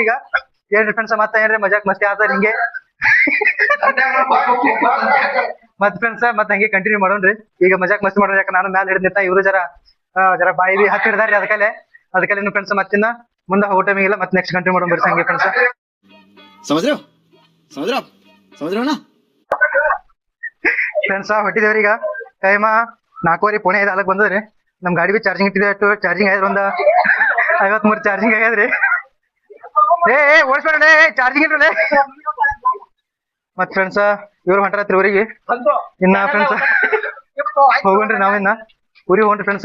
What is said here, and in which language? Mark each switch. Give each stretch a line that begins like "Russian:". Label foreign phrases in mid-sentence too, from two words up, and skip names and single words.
Kannada: ಈಗ ಏನ್ರಿ ಫ್ರೆಂಡ್ಸ್ ಮತ್ತೆ ಏನ್ರಿ
Hindi: मज़ाक मस्ती
Kannada: ಆತಾರ ಹಿಂಗೆ. ಮತ್ ಫ್ರೆಂಡ್ಸ್ ಮತ್ ಹಂಗೆ ಕಂಟಿನ್ಯೂ ಮಾಡೋಣ್ರಿ. ಈಗ
Hindi: मज़ाक मस्ती
Kannada: ಮಾಡೋಣ. ಯಾಕ ನಾನು ಮ್ಯಾಲ ಹಿಡಿದಿರ್ತ, ಇವ್ರು ಜರ ಬಾಯಿ ಹತ್ತಿ ಹಿಡ್ದಾರಿ. ಅದಕ್ಕೆ ಫ್ರೆಂಡ್ಸ್ ಮತ್ತಿನ್ನ ಮುಂದೆ ಹೋಗೋ ಟೈಮಿಗೆ ಇಲ್ಲ. ಮತ್ತೆ
English: next continue
Kannada: ಮಾಡೋಣ ಬರ್ರಿ ಹಂಗೆ ಫ್ರೆಂಡ್ಸ್.
Hindi: समझ रहे हो समझ रहे हो ना।
Kannada: ಫ್ರೆಂಡ್ಸ್ ಹೊಟ್ಟಿದೇವ್ರಿ ಈಗ ಟೈಮ 4:45 ಬಂದದ್ರಿ. ನಮ್ ಗಾಡಿ ಬಿ ಚಾರ್ಜಿಂಗ್ ಇಟ್ಟಿದೆ, ಚಾರ್ಜಿಂಗ್ ಆಗ್ಯದ ಒಂದ 53 ಚಾರ್ಜಿಂಗ್ ಆಗ್ಯದ್ರಿ. ಓಡಿಸ್ಬೇಡ್ರಿ, ಚಾರ್ಜಿಂಗ್ ಇಟ್ರಲೆ. ಮತ್ ಫ್ರೆಂಡ್ಸ್ ಇವ್ರು ಹೊಂಟ್ರತ್ರಿ ಊರಿಗೆ. ಇನ್ನ ಫ್ರೆಂಡ್ಸ್ ಹೋಗೋಣ್ರಿ ನಾವಿನ್ನ ಊರಿಗೆ ಹೋಗ್ರಿ ಫ್ರೆಂಡ್ಸ್.